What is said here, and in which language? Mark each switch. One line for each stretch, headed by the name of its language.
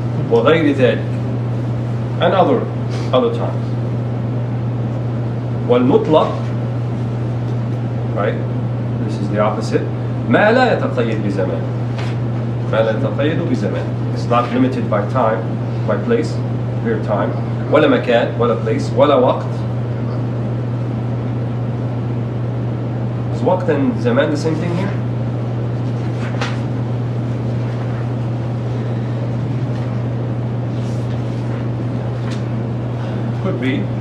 Arabic: وغير ذلك,
English: and other times. والمطلق, right, this is the opposite.
Arabic: ما لا يتقيد بزمان. ما لا يتقيد بزمان.
English: It's not limited by time, by place, period of time.
Arabic: ولا مكان, ولا
English: place,
Arabic: ولا وقت.
English: Is waqt and zaman the same thing here? Could be.